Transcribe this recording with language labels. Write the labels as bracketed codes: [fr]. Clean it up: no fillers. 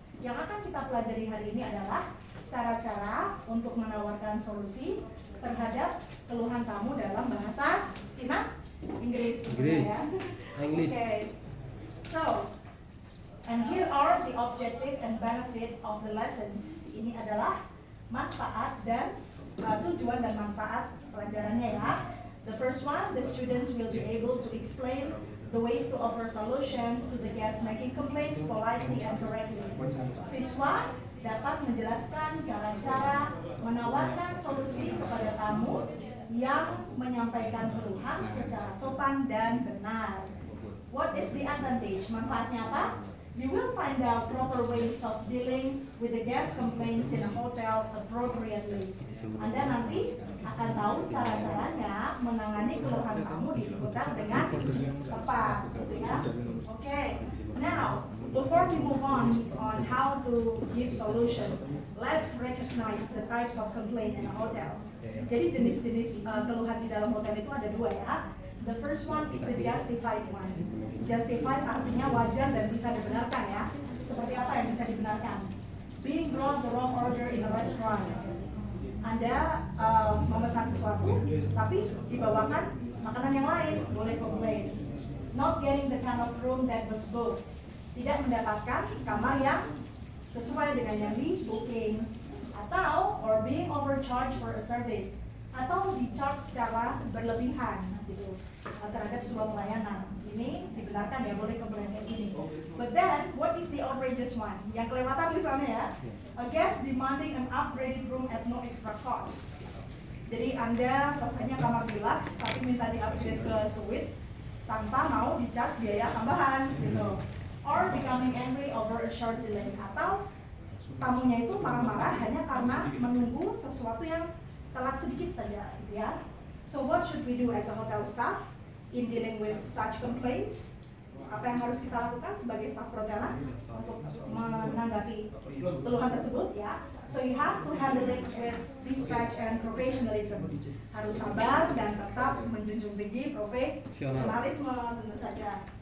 [id] Yang akan kita pelajari hari ini adalah cara-cara untuk menawarkan solusi terhadap keluhan tamu dalam bahasa Cina. Inggris. Ya. Okay. [en] So, and here are the objective and benefit of the lessons. [id] Ini adalah manfaat dan tujuan dan manfaat pelajarannya ya. [en] The first one, the students will be able to explain the ways to offer solutions to the guests making complaints politely and correctly. [id] Siswa dapat menjelaskan cara-cara menawarkan solusi kepada tamu yang menyampaikan keluhan secara sopan dan benar. What is the advantage? Manfaatnya apa? [en] You will find out proper ways of dealing with the guest complaints in a hotel appropriately. [id] Anda nanti akan tahu cara-caranya menangani keluhan kamu di hotel dengan tepat, gitu ya. [en] Okay. Now, before we move on how to give solution, let's recognize the types of complaint in a hotel. [id] Jadi jenis-jenis keluhan di dalam hotel itu ada dua ya. [en] The first one is the justified one. [id] Justified artinya wajar dan bisa dibenarkan ya. Seperti apa yang bisa dibenarkan? [en] Being brought the wrong order in a restaurant. Anda memesan sesuatu, tapi dibawakan makanan yang lain, boleh komplain. Not getting the kind of room that was booked. [id] Tidak mendapatkan kamar yang sesuai dengan yang di booking. Atau or being overcharged for a service. Atau di-charge secara berlebihan gitu terhadap sebuah pelayanan. Ini dibenarkan ya, boleh komplain kayak gini. But then, what is the outrageous one? [en] Yang kelewatan misalnya ya, [id] a guest demanding an upgraded room at no extra cost. Jadi Anda pesannya kamar deluxe, tapi minta di-upgrade ke suite tanpa mau di-charge biaya tambahan gitu. [en] Or becoming angry over a short delay. [id] Atau tamunya itu marah-marah hanya karena menunggu sesuatu yang telat sedikit saja gitu ya. [en] So what should we do as a hotel staff in dealing with such complaints? [id] Apa yang harus kita lakukan sebagai staf perhotelan untuk menanggapi keluhan tersebut ya? [en] So you have to handle it with dispatch and professionalism. [id] Harus sabar dan tetap menjunjung tinggi profesionalisme tentu saja.